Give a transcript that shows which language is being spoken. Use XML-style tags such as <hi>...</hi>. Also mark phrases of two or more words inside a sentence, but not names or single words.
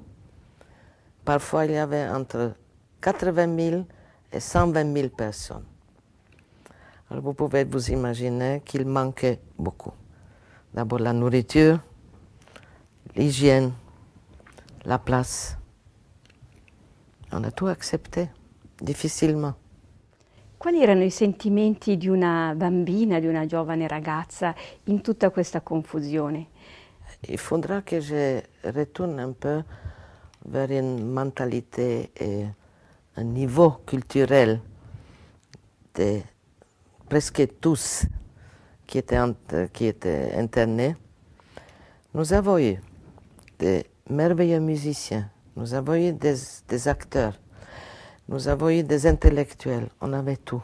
<fr>Parfois, il y avait entre 80 000 et 120 000 personnes. Alors, vous pouvez vous imaginer qu'il manquait beaucoup. D'abord la nourriture, l'hygiène, la place. On a tout accepté, difficilement.</fr> <it>Quali erano i sentimenti di una bambina, di una giovane ragazza in tutta questa confusione?</it> <fr>Il faudra que je retourne un peu vers une mentalité et un niveau culturel de presque tous qui étaient internés. Nous avons eu de merveilleux musiciens, nous avons eu des acteurs, nous avons eu des intellectuels, on avait tout.</fr>